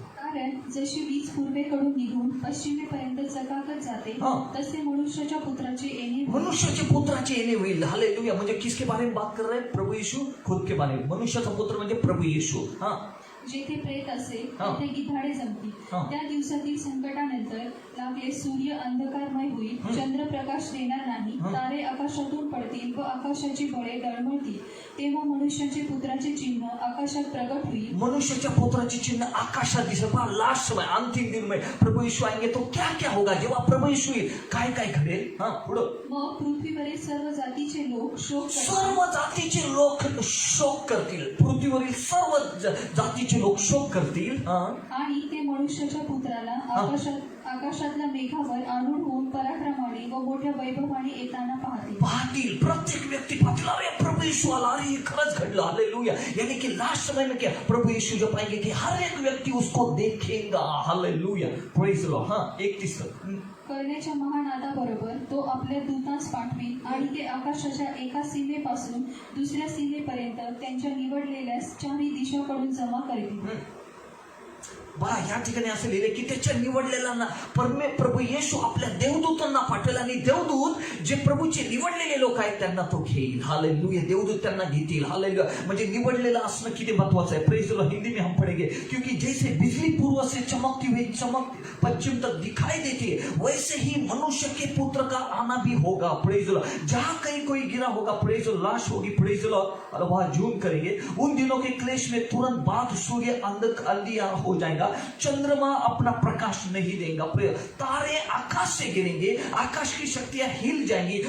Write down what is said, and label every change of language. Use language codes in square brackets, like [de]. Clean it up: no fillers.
[mr] कारण जशी वीज पूर्वेकडून निघून पश्चिमेपर्यंत चकाकत जाते तसे मनुष्याच्या पुत्राचे येणे मनुष्याचे पुत्राचे येणे होईल. हालेलुया. [hi] म्हणजे किसके बारे में बात कर रहे हैं? प्रभु यीशु खुद के बारे में. [mr] मनुष्याचा पुत्र म्हणजे प्रभु येशू. जेथे प्रेत असेल तेथे गिधाडे जमतील. त्या दिवसातील संकटानंतर लागले सूर्य अंधकारमय होईल, चंद्र प्रकाश देणार नाही, तारे आकाशातून पडतील व आकाशाची बळे डळमळतील. तेव्हा मनुष्याचे पुत्राचे चिन्ह आकाशात प्रगट होईल. मनुष्याच्या पुत्राचे चिन्ह आकाशात दिसेल. [hi] पहा, लास्ट समय, अंतिम दिन में प्रभु यीशु आएंगे तो क्या क्या होगा? [mr] जेव्हा प्रभु यीशु येईल काय काय घडेल? पुढं. मग पृथ्वीवरील सर्व जातीचे लोक शोक करतील. सर्व जातीचे लोक शोक करतील. पृथ्वीवरील सर्व जातीचे लोक शोक करतील. आणि ते मनुष्याच्या पुत्राला आकाशातल्या मेघावर आरूढ होऊन पराक्रमाने व मोठ्या वैभवाने येताना पाहतील. प्रत्येक व्यक्ती पाहतील, अरे प्रभु यीशु आला, अरे खरंच घडलं. हालेलुया. [hi] यानी कि लास्ट समय में क्या प्रभु यीशु जब आएंगे कि हर एक व्यक्ति उसको देखेगा. [en] Hallelujah. Praise the Lord. 31. [mr] करण्याच्या महानादाबरोबर तो आपल्या दूतांस पाठवील आणि ते आकाशाच्या एका सीमेपासून दुसऱ्या सीमेपर्यंत त्यांच्या निवडलेल्या चारही दिशाकडून जमा करतील. बघा, या ठिकाणी असं लिहिले की त्याच्या निवडलेल्यांना प्रभू येशू आपल्या देवदूतांना पाठवेल आणि देवदूत जे प्रभूचे निवडलेले लोक आहेत त्यांना तो घेईल. हालेलुया. देवदूत त्यांना घेतील. हालेलुया. म्हणजे निवडलेलं असणं किती महत्वाचं आहे. [en] Praise the Lord. [hi] हिंदी में हम पढ़ेंगे क्योंकि जैसे बिजली पूर्व से चमकती हुई चमक पश्चिम तक दिखाई देती है, वैसे ही मनुष्य के पुत्र का आना भी होगा. [en] Praise the Lord. [hi] जहां कहीं कोई गिरा होगा, [en] praise the lord, [hi] लाश होगी, प्रेज द लॉर्ड, और वहां जून करेंगे. उन दिनों के क्लेश में तुरंत बाद सूर्य अंधियारा हो जाएगा, चंद्रमा अपना प्रकाश नहीं देगा, तारे आकाश से गिरेंगे, आकाश की शक्तियां हिल जाएंगी.